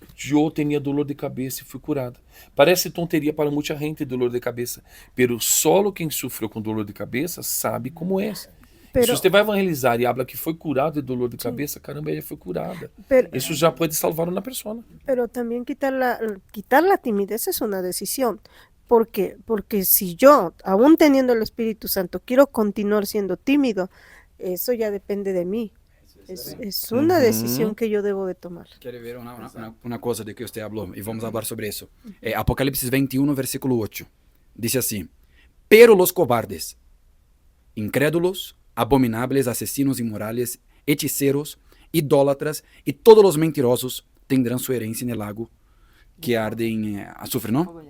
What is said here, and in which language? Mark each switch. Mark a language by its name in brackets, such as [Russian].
[Portuguese] Eu tinha dolor de cabeça e fui curada. Parece tonteria para muita gente dolor de cabeça, pero solo quem sofreu com dolor de cabeça sabe como é. Se você vai evangelizar e habla que foi curado de dolor de cabeça, caramba, ela foi curada. Isso já pode salvar uma pessoa. [Spanish] Pero también quitar la timidez es una decisión. Porque si yo, aún teniendo el Espíritu Santo, quiero continuar siendo tímido, eso ya depende de mí. Es una decisión que yo debo de tomar. [Portuguese] Quero ver uma coisa de que você falou e vamos falar sobre isso. Apocalipse 21, versículo 8. Diz assim: [Spanish] pero los cobardes, incrédulos, abominables, asesinos inmorales, hechiceros, idólatras [Portuguese] e todos os mentirosos [Spanish] tendrán su herencia en el lago que arde em azufre, não?